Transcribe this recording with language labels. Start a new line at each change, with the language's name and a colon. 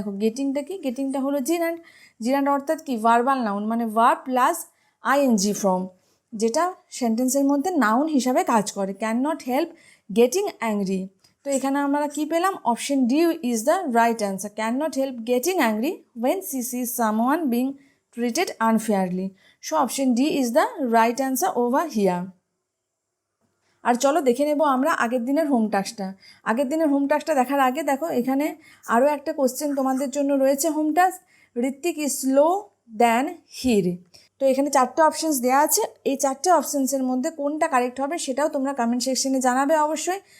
Bangla: দেখো গেটিংটা কি, গেটিংটা হলো জিরান্ড, জিরান্ড অর্থাৎ কি ভার্বাল নাউন, মানে ভার্ব প্লাস আইএনজি ফর্ম, যেটা সেন্টেন্সের মধ্যে নাউন হিসাবে কাজ করে। Can not help getting angry, তো এখানে আমরা কি পেলাম,
English: Option D is the right answer. Can not help getting angry when she sees someone being treated unfairly. So option D is the right answer over here.
Bangla: আর চলো দেখে নেব আমরা আগের দিনের হোম টাস্কটা। আগের দিনের হোম টাস্কটা দেখার আগে দেখো এখানে আরও একটা কোশ্চেন তোমাদের জন্য রয়েছে home task, Hrithik
English: Is slow than her.
Bangla: তো এখানে 4টে অপশানস দেওয়া আছে, এই 4টে অপশানসের মধ্যে কোনটা কারেক্ট হবে সেটাও তোমরা কমেন্ট সেকশনে জানাবে অবশ্যই।